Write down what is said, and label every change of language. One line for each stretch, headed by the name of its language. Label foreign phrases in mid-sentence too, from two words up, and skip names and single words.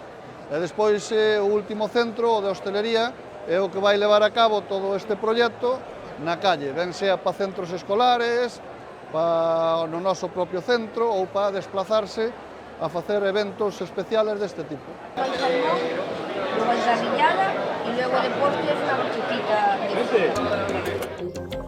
Galician: E despois o último centro, o de hostelería, é o que vai levar a cabo todo este proxecto na calle, ben sea para centros escolares, no noso propio centro ou para desplazarse a facer
Spanish: eventos especiales
Galician: deste tipo.
Spanish: Hay salmón, luego ensalmillada y luego de postres una brocheta de